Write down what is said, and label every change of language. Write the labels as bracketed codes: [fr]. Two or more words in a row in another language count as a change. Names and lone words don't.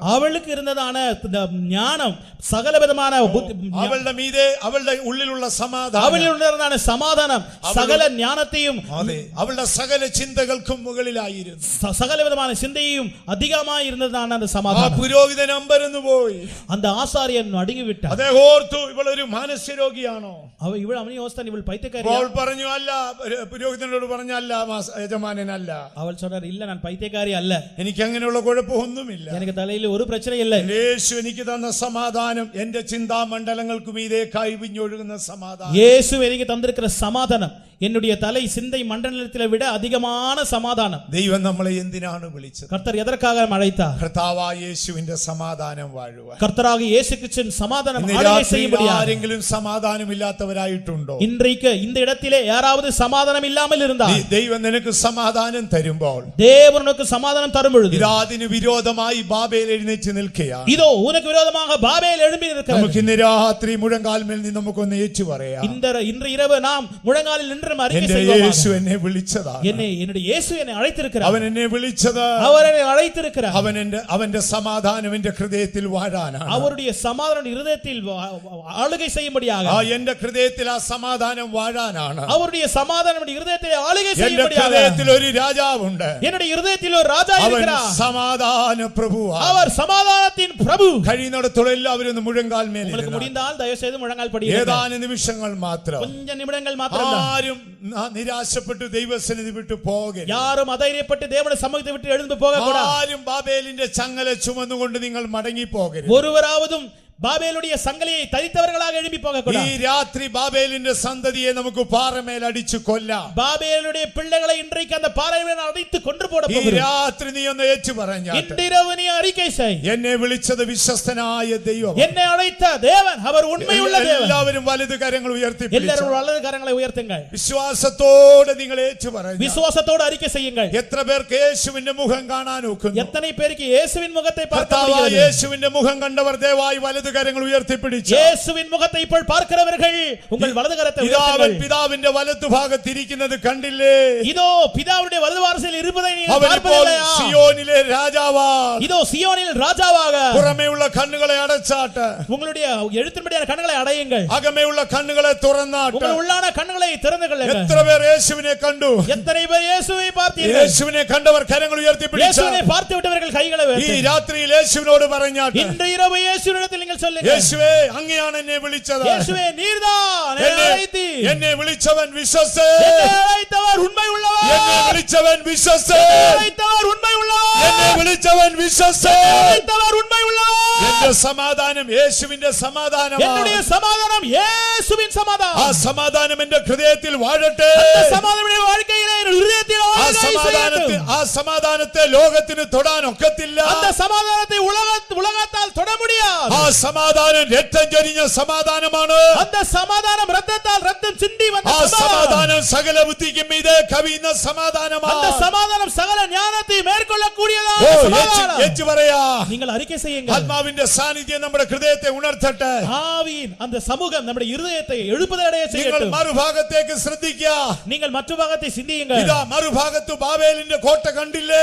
[ta] அவளுக்கு இருந்ததான ஞானம் சகலவிதமான [ml] അവളുടെ മീതെ അവളുടെ ഉള്ളിലുള്ള സമാധാനം, [ta] அவளில் உண்டான சமாதானம் சகல ஞானத்தையும் [ml] അതെ, അവളുടെ സകല ചിന്തകൾക്കും മുകളിലായിരുന്നു. [ta] சகலவிதமான சிந்தையும் அதிகமாய் இருந்ததான அந்த [ml] ആ [ta] சமாதானம். [ml] പുരോഹിതൻ അമ്പരന്നു പോയി. [ta] அந்த ஆசாரியன் நடுங்கி விட்டார். [ml] അദ്ദേഹം ഓർത്തു, ഇവളൊരു മാനസികരോഗിയാണോ? [ta] அவன் யோசித்தான், இவள் பைத்தியக்காரி. [ml] അവൾ പറഞ്ഞു, അല്ല. പുരോഹിതനോട് പറഞ്ഞ, അല്ല യജമാനനല്ല. [ta] அவள் சொன்னார், இல்ல நான் பைத்தியக்காரி அல்ல, [ml] എനിക്ക് അങ്ങനെയുള്ള കുഴപ്പമൊന്നുമില്ല. [ta] எனக்கு தலையில ஒரு பிரச்சனை இல்லை. [ml] യേശു എനിക്ക് തന്ന സമാധാനം എന്റെ ചിന്താമണ്ഡലങ്ങൾക്ക് മീതെ കൈവിഞ്ഞൊഴുകുന്ന സമാധാനം. [ta] இயேசு எனக்கு தந்திருக்கிற சமாதானம் என்னுடைய தலை சிந்தை மண்டலத்தை விட அதிகமான சமாதானம். [ml] ദൈവം നമ്മളെ എന്തിനാണ് വിളിച്ചത്? [ta] கர்த்தர் எதற்காக அழைத்தார்? [ml] കർത്താവായ യേശുവിന്റെ സമാധാനം വാഴുവാൻ. [ta] கர்த்தராக இயேசு கிறிஸ்துவின் சமாதானம் ஆளுகை செய்யும்படியாக. [ml] ആരെങ്കിലും സമാധാനമില്ലാത്തവരായിട്ടുണ്ടോ? [ta] இன்றைக்கு இந்த இடத்திலே யாராவது சமாதானம் இல்லாமல் இருந்தால், [ml] ദൈവം നിനക്ക് സമാധാനം തരുമ്പോൾ, [ta] தேவன் உனக்கு சமாதானம் தரும் பொழுது, [ml] അതിന് വിരോധമായി ബാബേൽ എഴുന്നേറ്റ് നിൽക്കുകയാണ്. [ta] இதோ உனக்கு விரோதமாக பாபேல் எழும்பி இருக்கிறது. [ml] നമുക്ക് ഇന്ന് രാത്രി മുഴങ്കാൽമേൽ നിന്ന് നമുക്കൊന്ന് ഏറ്റു പറയാം, [ta] இன்று இரவு நாம் முழங்காலில் நின்று அறிக்கை [ml] എന്റെ [ta] செய்வோம். [ml] യേശു എന്നെ വിളിച്ചതാണ്. [ta] என்னுடைய இயேசு என்னை அழைத்திருக்கிறார். [ml] അവൻ എന്നെ വിളിച്ചത്, [ta] அவர் என்னை அழைத்திருக்கிறார். [ml] അവന്റെ സമാധാനം എന്റെ ഹൃദയത്തിൽ വാഴാനാണ്. [ta] அவருடைய சமாதானம் இருதயத்தில் ஆளுகை செய்யும்படியாக. [ml] എന്റെ ഹൃദയത്തിൽ ആ സമാധാനം വാഴാനാണ്. [ta] அவருடைய சமாதானம் என்னுடைய இருதயத்தில் ஆளுகை [ml] എന്റെ [ta] செய்யும்படியாக. [ml] ഹൃദയത്തിൽ ഒരു രാജാവുണ്ട്. [ta] என்னுடைய இருதயத்தில் ஒரு ராஜா [ml] അവൻ [ta] இருக்கிறார். [ml] സമാധാന പ്രഭുവാണ്. [ta] அவர் സമാധാനத்தின் பிரபு. [ml] കഴിയുന്നിടത്തോളം എല്ലാവരും ഒന്ന് മുഴങ്കാൽമേൽ [ta] உங்களுக்கு [ml] ഇരുന്നാൽ. [ta] முடிந்தால் தயவு செய்து முழங்கால் படியுங்கள். [ml] ഏതാനും നിമിഷങ്ങൾ മാത്രം. [ta] கொஞ்ச நிமிடங்கள் மாத்திரம். [ml] ആരും നിരാശപ്പെട്ടു ദൈവസന്നിധി വിട്ടു പോകരുത്. [ta] யாரும் அதைரியப்பட்டு தேவனுடைய சமூகத்தை விட்டு எழுந்து போக கூடாது. [ml] ആരും ബാബേലിന്റെ ചങ്ങല ചുമന്നുകൊണ്ട് നിങ്ങൾ മടങ്ങി പോകരുത്. [ta] ஒருவராவதும் பாபேலுடைய சங்கிலியை தரித்தவர்களாக எழும்பி போக [ml] ഈ [ta] கூடாது. [ml] രാത്രി ബാബേലിന്റെ സന്തതിയെ നമുക്ക് പാറമേൽ അടിച്ചു കൊല്ലാം. [ta] பாபேலுடைய பிள்ளைகளை இன்றைக்கு அந்த பாறை மேல் அடித்து கொன்று போட [ml] ഈ [ta] போகிறோம். [ml] രാത്രി നീ ഒന്ന് ഏറ്റു പറഞ്ഞാട്ടെ, [ta] இன்றிரவு நீ அறிக்கை செய். [ml] എന്നെ വിളിച്ചത് വിശ്വസ്തനായ ദൈവം. [ta] என்னை அழைத்த தேவன் அவர் உண்மையுள்ள தேவன். [ml] എല്ലാവരും വലത് കരങ്ങൾ ഉയർത്തി [ta] எல்லாரும் வலது கரங்களை உயர்த்துங்கள். [ml] വിശ്വാസത്തോടെ നിങ്ങൾ ഏറ്റു പറഞ്ഞു. [ta] விசுவாசத்தோடு அறிக்கை செய்யுங்கள். [ml] എത്ര പേർക്ക് യേശുവിന്റെ മുഖം കാണാൻ ഒക്കുന്നു? [ta] எத்தனை பேருக்கு இயேசுவின் முகத்தை பார்க்க [ml] കർത്താവായ [ta] முடிகிறது? [ml] യേശുവിന്റെ മുഖം കണ്ടവർ ദയവായി വലത് കരങ്ങൾ ഉയർത്തിപ്പിടിച്ചു. [ta] இயேசுவின் முகத்தை ഇപ്പോൾ பார்க்கிறவர்கள் உங்கள் வலது கரத்தை [ml] പിതാവൻ [ta] உயர்த்துங்கள். [ml] പിതാവിന്റെ വലതു ഭാഗത്തിരിക്കുന്നത് കണ്ടില്ലേ? [ta] இதோ பிதாவுடைய வலது வாரிசில் இருப்பதை நீங்கள் [ml] അവൻ ഇപ്പോൾ [ta] பார்ப்பதில்லையா? [ml] സിയോനിലെ രാജാവാ. [ta] இதோ சியோனில் ராஜாவாக. [ml] പുറമേയുള്ള കണ്ണുകളെ അടച്ചാട്ട്, [ta] உங்களுடைய எழுத்தின்படியான கண்களை அடையுங்கள். [ml] അകമേയുള്ള കണ്ണുകളെ തുറന്നാട്ട്. [ta] உங்கள் உள்ளான കണ്ണുகளை திறந்து கொள்ளுங்கள். [ml] എത്ര പേർ യേശുവിനെ കണ്ടു? [ta] எத்தனை பேர் இயேசுவை பார்த்தீர்கள்? [ml] യേശുവിനെ കണ്ടവർ കരങ്ങൾ ഉയർത്തിപ്പിടിച്ചു. [ta] இயேசுவை பார்த்து விட்டவர்கள் கைகளை [ml] ഈ [ta] உயர்த்துங்கள். [ml] രാത്രിയിൽ യേശുവിനോട് പറഞ്ഞാട്ട്, [ta] இன்று இரவு இயேசுவினிடத்தில் நீங்கள் சொல்லுங்கள், [ml] യേശുവേ അങ്ങയാണ് എന്നെ വിളിച്ചത്. [ta] இயேசுவே நீர்தான் என்னை அழைத்தீர். [ml] എന്നെ വിളിച്ചവൻ വിശ്വസ്തൻ. [ta] என்னை அழைத்தவர் உண்மை உள்ளவர். [ml] എന്നെ വിളിച്ചവൻ വിശ്വസ്തൻ. [ta] அழைத்தவர் உண்மை உள்ளவர். [ml] എന്നെ വിളിച്ചവൻ വിശ്വസ്തൻ. [ta] அழைத்தவர் உண்மை உள்ளவர். [ml] എന്റെ സമാധാനം യേശുവിന്റെ സമാധാനമാണ്. [ta] என்னுடைய சமாதானம் இயேசுவின் [ml] ആ [ta] சமாதானம். [ml] സമാധാനം എന്റെ ഹൃദയത്തിൽ വാഴട്ടെ. [ta] அந்த சமாதானமுடைய வாழ்க்கையிலே என் இதயத்தில் [ml] ആ [ta] ஆளுகை செய்யட்டும். [ml] സമാധാനത്തെ ലോകത്തിന് തൊടാൻ ഒക്കത്തില്ല. [ta] அந்த சமாதானத்தை உலகத்தால் தொட முடியாது. [ml] ആ സമാധാനം രക്തം ചൊരിഞ്ഞ സമാധാനമാണ്. [ta] அந்த சமாதானம் இரத்தத்தால் இரத்தம் சிந்தி வந்த [ml] ആ [ta] சமாதானம். [ml] സമാധാനം സകല ബുദ്ധിക്കും മീതെ കവിയുന്ന [ta] அந்த [ml] സമാധാനമാണ്. [ta] சமாதானம் சகல ஞானத்தை மேற்கொள்ளக்கூடியதா [ml] ഏറ്റു പറയാ. [ta] நீங்கள் அறிக்கை செய்யுங்கள். [ml] ആത്മാവിന്റെ സാന്നിധ്യം നമ്മുടെ ഹൃദയത്തെ ഉണർത്തട്ടെ. [ta] ஆவியின் அந்த சமூகம் நம்முடைய இருதயத்தை எழுப்புதடைய [ml] നിങ്ങൾ [ta] செய்யட்டும். [ml] മറുഭാഗത്തേക്ക് ശ്രദ്ധിക്കുക. [ta] நீங்கள் மற்ற பாகத்தை சிந்தியுங்கள். [ml] ഇതാ മറുഭാഗത്ത് ബാബേലിന്റെ കോട്ട കണ്ടില്ലേ?